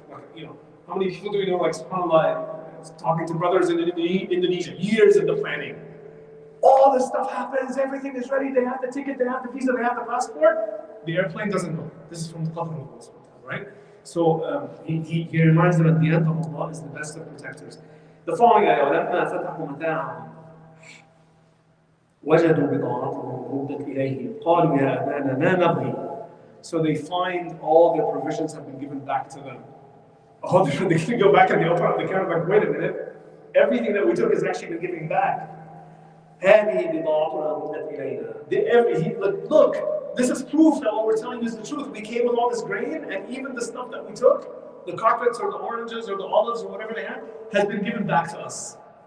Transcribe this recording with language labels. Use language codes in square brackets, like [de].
[en] Like, you know, how many people do we know, like, subhanAllah, talking to brothers in Indonesia, years in the planning. All this stuff happens, everything is ready, they have the ticket, they have the visa, they have the passport, the airplane doesn't go. This is from the Qadr of Allah, right? So he reminds them at the end of Allah is the best of protectors. The following ayah, [ar] وَلَمَّا فَتَحُوا مَتَاعَهُمْ وَجَدُوا بِضَاعَتَهُمْ رُدَّتْ إِلَيْهِمْ قَالُوا يَا أَبَانَا مَا نَبْغِي. [en] So they find all their provisions have been given back to them. Oh, they can go back and they open up the camera like, wait a minute, everything that we took has actually been given back. [ar] هَذِهِ بِضَاعَتُنَا رُدَّتْ إِلَيْنَا. [en] Look, this is proof that what we're telling you is the truth. We came with all this grain, and even the stuff that we took, the carpets or the oranges or the olives or whatever they had, has been given back to us.